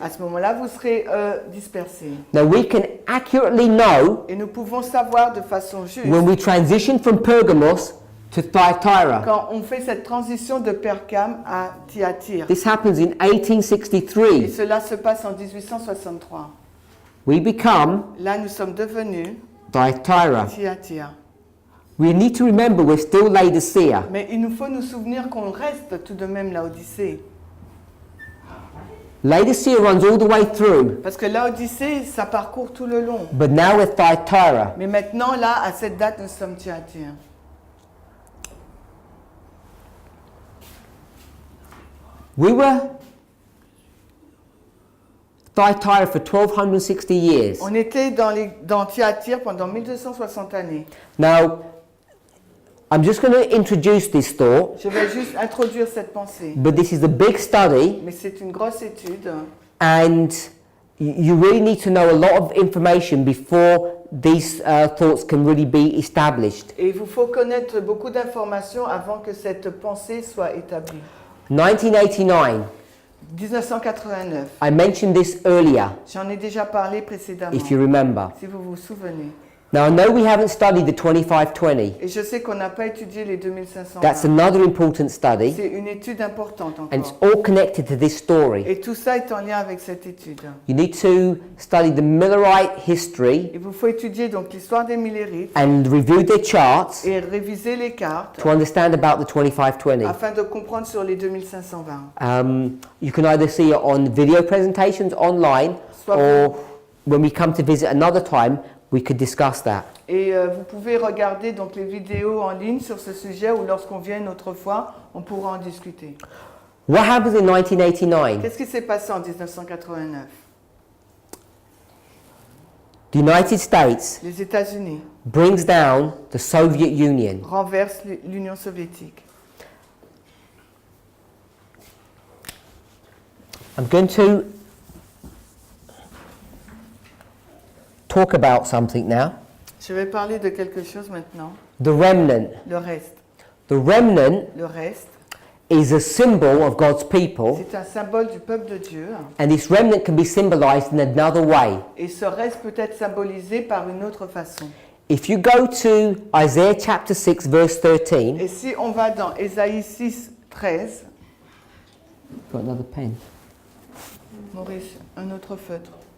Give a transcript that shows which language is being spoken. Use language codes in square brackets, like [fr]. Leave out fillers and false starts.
[fr] À ce moment-là, vous serez dispersés. [en] Now we can accurately know [fr] Et nous pouvons savoir de façon juste, [en] when we transition from Pergamos to Thyatira. [fr] quand on fait cette transition de Pergame à Thyatire. [en] This happens in [fr] Et [en] 1863. [fr] cela se passe en 1863. [en] We become [fr] Là, nous sommes devenus [en] Thyatira. [fr] Thyatire. [en] We need to remember we're still Laodicea. [fr] Mais il nous faut nous souvenir qu'on reste tout de même Laodicée. [en] Laodicea runs all the way through, [fr] Parce que Laodicée, ça parcourt tout le long. [en] but now we're Thyatira. [fr] Mais maintenant, là, à cette date, nous sommes Thyatire. [en] We were Thyatira for 1260 years. [fr] On était dans Thyatire pendant 1260 années. [en] Now, I'm just going to introduce this thought, [fr] Je vais juste introduire cette pensée. [en] but this is a big study, [fr] Mais c'est une grosse étude. [en] and you really need to know a lot of information before these thoughts can really be established. [fr] Et il vous faut connaître beaucoup d'informations avant que cette pensée soit établie. [en] 1989, [fr] 1989. [en] I mentioned this earlier, [fr] J'en ai déjà parlé précédemment. [en] if you remember. [fr] Si vous vous souvenez. [en] Now, I know we haven't studied the 2520. [fr] Et je sais qu'on n'a pas étudié les 2500. [en] That's another important study, [fr] C'est une étude importante [en] and it's [fr] encore. [en] all connected to this story. [fr] Et tout ça est en lien avec cette étude. [en] You need to study the Millerite history [fr] Il vous faut étudier donc l'histoire des Millérites [en] and review their charts [fr] et réviser les cartes [en] to understand about the 2520. [fr] afin de comprendre sur les 2520. [en] You can either see it on video presentations online, [fr] Soit [en] or when we come to visit another time, we could discuss that. [fr] Et vous pouvez regarder donc les vidéos en ligne sur ce sujet ou lorsqu'on vient une autre fois, on pourra en discuter. [en] What happens in 1989? [fr] Qu'est-ce qui s'est passé en 1989? [en] The United States [fr] Les États-Unis [en] brings down the Soviet Union. [fr] renversent l'Union soviétique. [en] I'm going to talk about something now. [fr] Je vais parler de quelque chose maintenant. [en] The remnant. [fr] Le reste. [en] The remnant [fr] Le reste, [en] is a symbol of God's people, [fr] c'est un symbole du peuple de Dieu. [en] and this remnant can be symbolized in another way. [fr] Et ce reste peut être symbolisé par une autre façon. [en] If you go to Isaiah chapter 6 verse 13, [fr] Et si on va dans Ésaïe 6, 13, [en] got another pen? [fr] Maurice, un autre feutre.